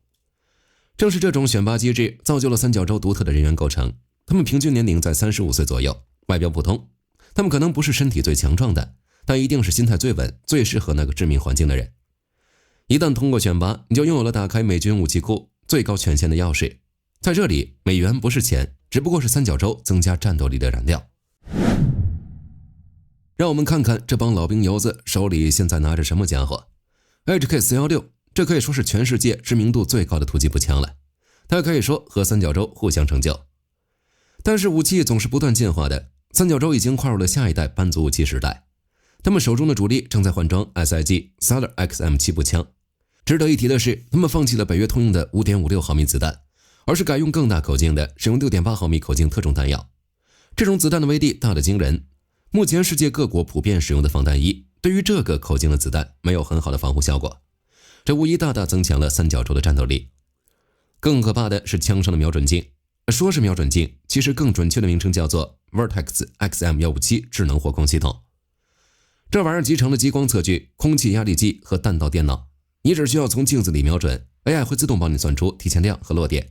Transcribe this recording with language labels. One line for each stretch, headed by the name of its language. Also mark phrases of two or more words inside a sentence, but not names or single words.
Chinese: 正是這種選拔機制造就了三角洲獨特的人員構成，他們平均年齡在35歲左右，外表普通。他們可能不是身體最強壯的，但一定是心態最穩、最適合那個致命環境的人。一旦通過選拔，你就擁有了打開美軍武器庫最高權限的鑰匙。在這裡，美元不是錢，只不過是三角洲增加戰鬥力的燃料。讓我們看看這幫老兵油子手裡現在拿着什麼家伙。 HK416， 這可以說是全世界知名度最高的突擊步槍了，它可以說和三角洲互相成就。但是武器总是不斷进化的，三角洲已經跨入了下一代班族武器时代，他們手中的主力正在換裝 SIG Sailor XM7 步槍。值得一提的是，他們放棄了北約通用的 5.56 毫米子彈，而是改用更大口径的，使用 6.8 毫米口径特种彈药。这种子彈的威力大得驚人，目前世界各國普遍使用的防彈衣對於這個口徑的子彈沒有很好的防護效果，這無疑大大增強了三角洲的戰鬥力。更可怕的是槍上的瞄準鏡，說是瞄準鏡，其實更準確的名稱叫做 Vertex XM157 智能火控系統。這玩意兒集成了激光測距、空氣壓力計和彈道電腦，你只需要從鏡子裡瞄準， AI 會自動幫你算出提前量和落點。